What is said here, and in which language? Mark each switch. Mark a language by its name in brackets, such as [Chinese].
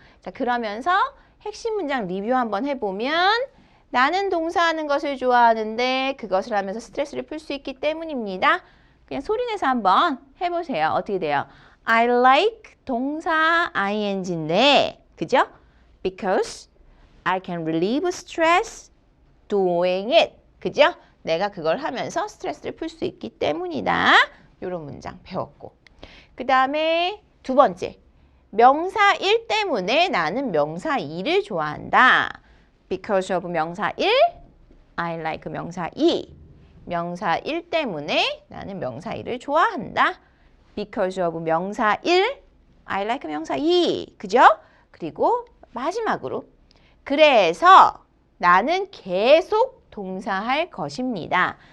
[Korean] 자, 그러면서 핵심 문장 리뷰 한번 해보면 나는 동사하는 것을 좋아하는데 그것을 하면서 스트레스를 풀 수 있기 때문입니다. 그냥 소리내서 한번 해보세요. 어떻게 돼요? I like 동사 ing인데 그죠? [English] Because I can relieve stress doing it. [Korean] 그죠? 내가 그걸 하면서 스트레스를 풀 수 있기 때문이다. 이런 문장 배웠고. 그 다음에 두 번째. 명사 1 때문에 나는 명사 2를 좋아한다. [English] Because of 명사 1, I like 명사 2. [Korean] 명사 1 때문에 나는 명사 2를 좋아한다. [English] Because of 명사 1, I like 명사 2. [Korean] 그죠? 그리고 마지막으로 그래서 나는 계속 동사할 것입니다.